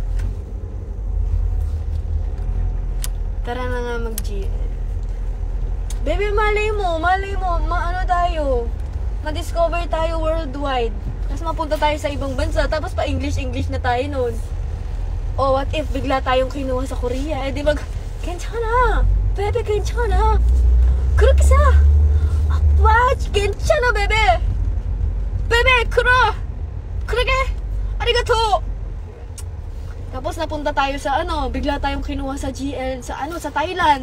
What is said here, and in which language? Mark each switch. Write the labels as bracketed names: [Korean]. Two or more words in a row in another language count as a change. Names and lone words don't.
[Filipino] Tara na nga mag-GL. Bebe, malay mo, tayo. Ma-discover tayo worldwide. Tapos mapunta tayo sa ibang bansa, tapos pa English na tayo nun. O, [English] what if [Filipino] bigla tayong kinuha sa Korea? Eh, di mag, [Korean] 괜찮아. Bebe, 괜찮아. 그렇게 사. Watch, 괜찮아, bebe. Bebe, 그러게. [Filipino] Arigato. Tapos napunta tayo sa bigla tayong kinuha sa GL, sa Thailand.